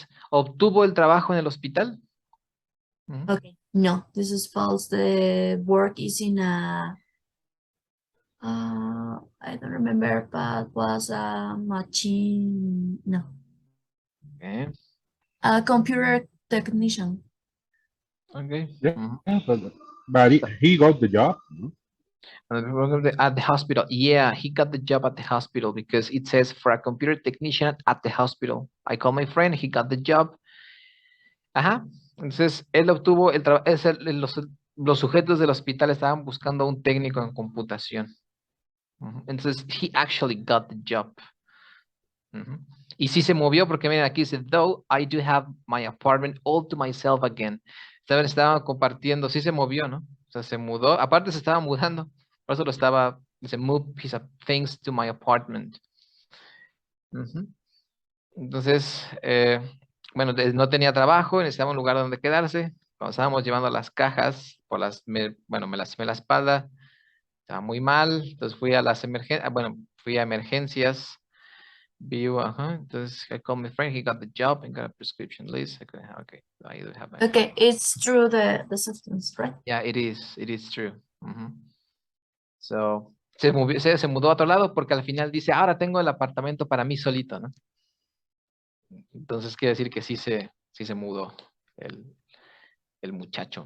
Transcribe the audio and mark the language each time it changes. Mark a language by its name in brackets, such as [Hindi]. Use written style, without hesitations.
[Spanish] Obtuvo el trabajo en el hospital. [English] Okay, no, this is false. The work is in a I don't remember, but was a machine. No. Okay. A computer technician. Okay. Yeah, but he got the job. At the hospital. Yeah, he got the job at the hospital because it says for a computer technician at the hospital. I called my friend, he got the job. [Spanish] Entonces, él obtuvo el trabajo. Los sujetos del hospital estaban buscando un técnico en computación. [English] Entonces, he actually got the job. [Spanish] Y sí se movió porque miren aquí dice, [English] though I do have my apartment all to myself again. [Spanish] Estaban compartiendo, sí se movió, ¿no? O sea, se mudó, aparte se estaba mudando, por eso dice, [English] move his things to my apartment. [Spanish] Ujú. Entonces, bueno, no tenía trabajo, necesitaba un lugar donde quedarse. Cuando estábamos llevando las cajas, bueno, me lastimé la espalda, estaba muy mal, entonces fui a las emergencias, bueno, fui a emergencias, entonces [English] I called my friend, he got the job and got a prescription list. Okay, I do have my Okay, it's true the substance, right? Yeah, it is true. Ujú. [Spanish] So, se mudó a otro lado porque al final dice, ahora tengo el apartamento para mí solito, ¿no? Entonces quiere decir que sí se mudó el muchacho.